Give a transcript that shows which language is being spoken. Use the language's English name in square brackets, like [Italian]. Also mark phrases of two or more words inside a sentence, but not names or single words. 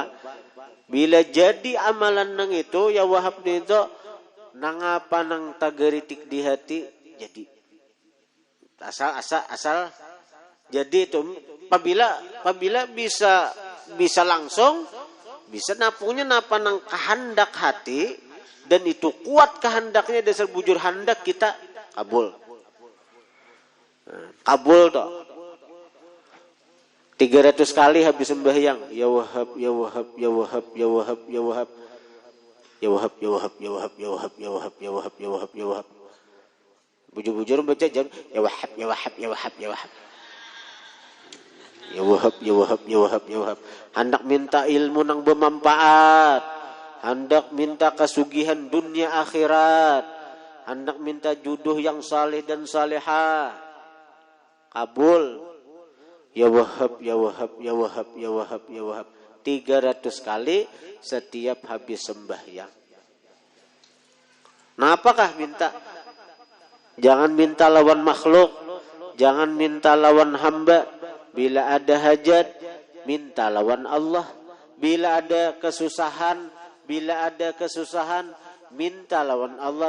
[Banjar] Bila jadi amalan nang itu [Arabic] يا وهاب [Banjar] itu nang apa nang tagaritik di hati jadi asal jadi itu apabila bisa langsung bisa napunya napa nang kehendak hati dan itu kuat kehendaknya dasar bujur hendak kita kabul toh 300 kali habis sembahyang [Arabic] يا وهاب يا وهاب يا وهاب يا وهاب يا وهاب يا وهاب يا وهاب يا وهاب يا وهاب يا وهاب يا وهاب يا وهاب يا وهاب [Banjar] bujur-bujur baca jam [Arabic] يا وهاب يا وهاب يا وهاب يا وهاب يا وهاب يا وهاب يا وهاب يا وهاب. [Banjar] Hendak minta ilmu nang bermanfaat, hendak minta kesugihan dunia akhirat, hendak minta jodoh yang saleh dan salehah, kabul [Arabic] يا وهاب يا وهاب يا وهاب يا وهاب يا وهاب [Banjar] 300 kali setiap habis sembahyang. Nah apakah minta? Jangan minta lawan makhluk, jangan minta lawan hamba. Bila ada hajat, minta lawan Allah. Bila ada kesusahan, minta lawan Allah.